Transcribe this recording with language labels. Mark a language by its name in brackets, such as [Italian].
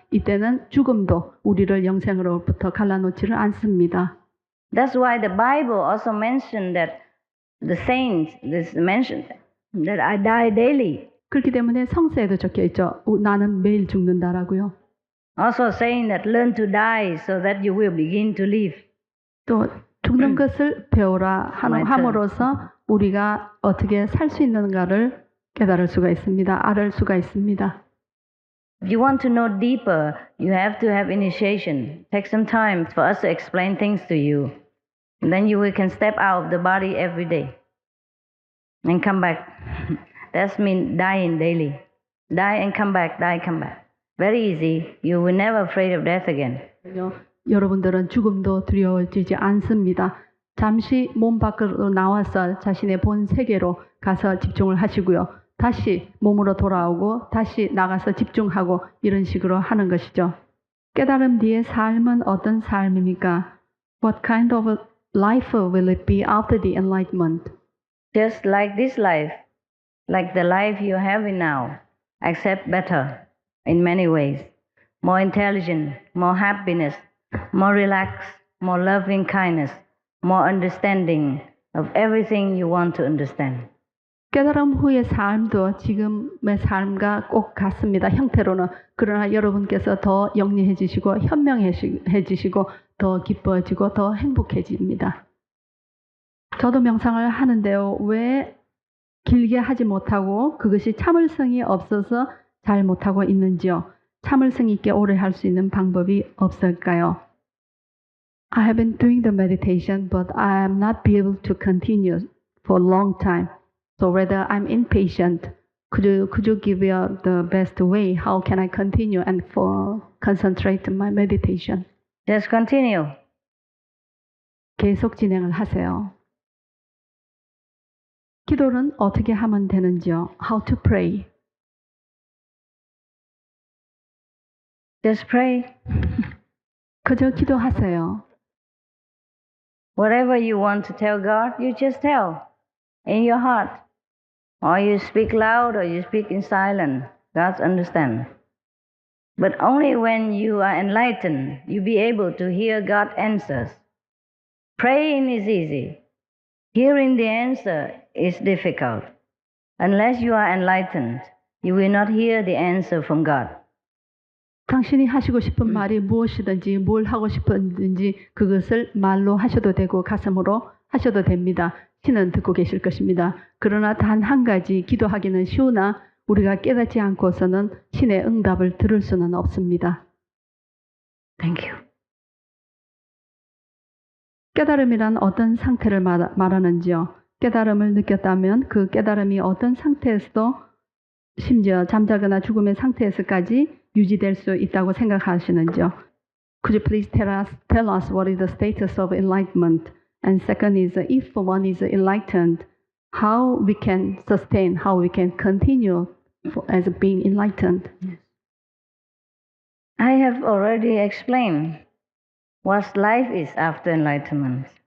[Korean] 이때는 죽음도 우리를 영생으로부터 갈라놓지를 않습니다. [English] That's why the Bible also mentioned that the saints, this mentioned that I die daily. [Korean] 그렇기 때문에 성서에도 적혀 있죠. 나는 매일 죽는다라고요. [English] Also saying that learn to die so that you will begin to live. [Korean] 또 죽는 것을 배우라 함으로써 우리가 어떻게 살 수 있는가를 깨달을 수가 있습니다. 알을 수가 있습니다. [English] If you want to know deeper, you have to have initiation. Take some time for us to explain things to you. And then you can step out of the body every day and come back. That means dying daily. Die and come back, die, come back. Very easy. You will never afraid of death again. [Korean] 여러분들은 죽음도 두려워지지 않습니다. 잠시 몸 밖으로 나와서 자신의 본 세계로 가서 집중을 하시고요. 다시 몸으로 돌아오고 다시 나가서 집중하고 이런 식으로 하는 것이죠. 깨달음 뒤의 삶은 어떤 삶입니까? [English] What kind of life will it be after the enlightenment? Just like this life, like the life you're having now, except better in many ways. More intelligent, more happiness, more relaxed, more loving kindness, more understanding of everything you want to understand. [Korean] 깨달음 후의 삶도 지금의 삶과 꼭 같습니다. 형태로는. 그러나 여러분께서 더 영리해지시고 현명해지시고 더 기뻐지고 더 행복해집니다. 저도 명상을 하는데요. 왜 길게 하지 못하고 그것이 참을성이 없어서 잘 못하고 있는지요? 참을성 있게 오래 할 수 있는 방법이 없을까요? [English] I have been doing the meditation, but I am not be able to continue for a long time. So whether I'm impatient, could you give me the best way? How can I continue and concentrate my meditation? Just continue. [Korean] 계속 진행을 하세요. 기도는 어떻게 하면 되는지요? [English] How to pray? Just pray. [Korean] 그저 기도하세요. [English] Whatever you want to tell God, you just tell in your heart. Or you speak loud or you speak in silence. God understands. But only when you are enlightened, you be able to hear God's answers. Praying is easy. Hearing the answer is difficult. Unless you are enlightened, you will not hear the answer from God. [Korean] 당신이 하시고 싶은 말이 무엇이든지 뭘 하고 싶은지 그것을 말로 하셔도 되고 가슴으로 하셔도 됩니다. 신은 듣고 계실 것입니다. 그러나 단 한 가지 기도하기는 쉬우나 우리가 깨닫지 않고서는 신의 응답을 들을 수는 없습니다. [English] Thank you. [Korean] 깨달음이란 어떤 상태를 말하는지요? 깨달음을 느꼈다면 그 깨달음이 어떤 상태에서도 심지어 잠자거나 죽음의 상태에서까지 유지될 수 있다고 생각하시는지요? [English] Could you please tell us what is the status of enlightenment? And second is, if one is enlightened, how we can sustain, how we can continue as being enlightened? I have already explained what life is after enlightenment.